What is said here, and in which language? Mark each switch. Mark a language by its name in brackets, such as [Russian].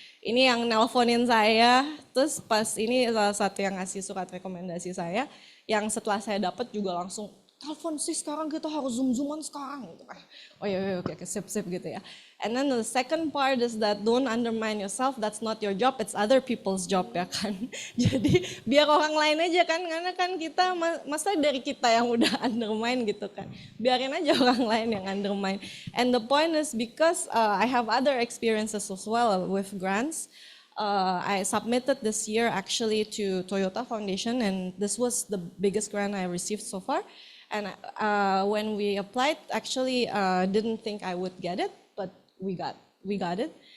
[Indonesian] Ini yang nelponin saya, terus pas ini salah satu yang ngasih surat rekomendasi saya, yang setelah saya dapat juga langsung telepon sih sekarang kita harus zoom-zooman sekarang gitu kan. Oh iya oke sip gitu ya. [English] And then the second part is that don't undermine yourself, that's not your job, it's other people's job ya kan. [Indonesian] Jadi biar orang lain aja kan, karena kan kita, masa dari kita yang udah undermine gitu kan. Biarin aja orang lain yang undermine. [English] And the point is because I have other experiences as well with grants, I submitted this year actually to Toyota Foundation, and this was the biggest grant I received so far. And when we applied, actually didn't think I would get it, but we got it.